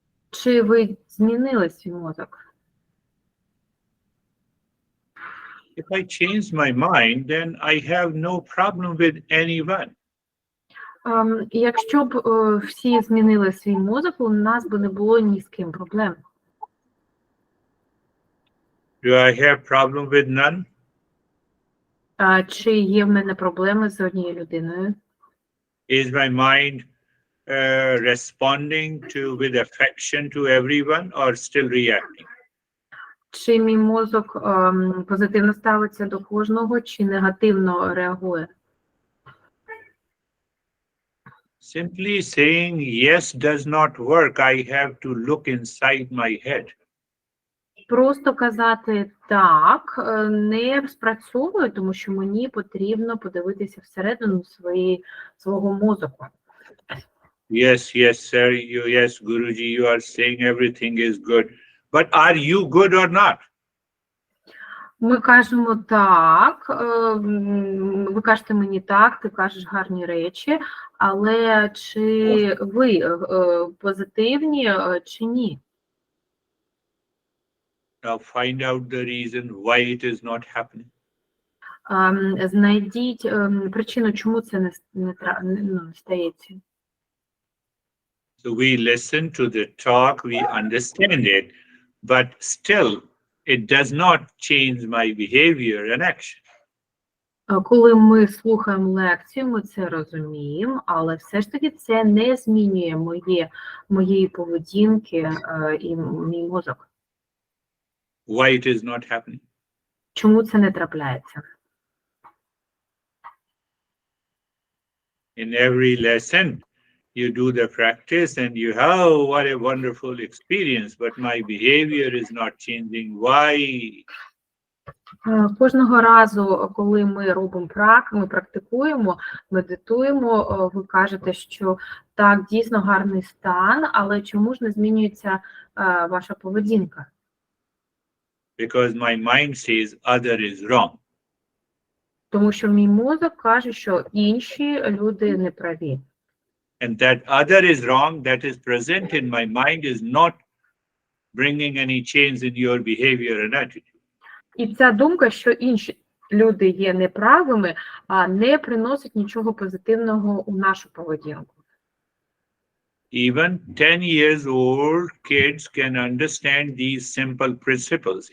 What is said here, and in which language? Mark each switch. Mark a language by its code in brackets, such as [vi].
[uk] Чи ви змінили свій мозок? [en] If I change my mind, then I have no problem with anyone. [uk] Якщо б всі змінили свій мозок, у нас би не було ні з ким проблем. [en] Do I have problem with none? [uk] Чи є в мене проблеми з однією людиною? [en] Is my mind responding with affection to everyone or still reacting? [uk] Чи мій мозок позитивно ставиться до кожного, чи негативно реагує? [en] Simply saying yes does not work. I have to look inside my head. [uk] Просто казати так не спрацьовує, тому що мені потрібно подивитися всередину свого мозку. [en] Yes, sir. Yes, Guruji, you are saying everything is good. But are you good or not? [uk] Ми кажемо так, ви кажете мені так, ти кажеш гарні речі, але чи ви позитивні, чи ні? [en] Now find out the reason why it is not happening. [uk] Знайдіть причину, чому це не стається. [en] So we listen to the talk, we understand it, but still it does not change my behavior and action. [uk] Коли ми слухаємо лекцію, ми це розуміємо, але все ж таки це не змінює моєї поведінки і мій мозок. [en] Why it is not happening? [uk] Чому це не трапляється? [en] In every lesson, you do the practice and you have, oh, what a wonderful experience, but my behavior is not changing. Why? [uk] Кожного разу, коли ми робимо ми практикуємо, медитуємо, ви кажете, що так, дійсно гарний стан, але чому ж не змінюється ваша поведінка? [en] Because my mind says other is wrong. [uk] Тому що мій мозок каже, що інші люди не праві. [en] And that other is wrong, that is present in my mind, is not bringing any change in your behavior and attitude. [uk] І ця думка, що інші люди є неправими, не приносить нічого позитивного у нашу поведінку. [en] Even 10 years old kids can understand these simple principles.